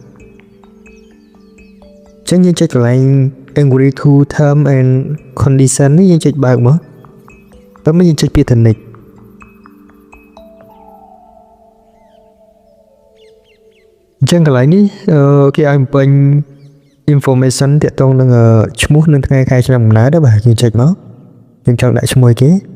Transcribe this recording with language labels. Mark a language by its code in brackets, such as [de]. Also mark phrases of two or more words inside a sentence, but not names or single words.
[km] ចឹងយើងចុចកន្លែង [en] agree to term and condition [km] នេះយើងចុចបើកមកតើមកយើងចុចពាក្យថា next ចឹងកន្លែងនេះគេឲ្យបំពេញ information ទាក់ទងនឹងឈ្មោះនិងថ្ងៃខែឆ្នាំកំណើតដែរបាទយើងចុចមកយើងចង់ដាក់ឈ្មោះគេ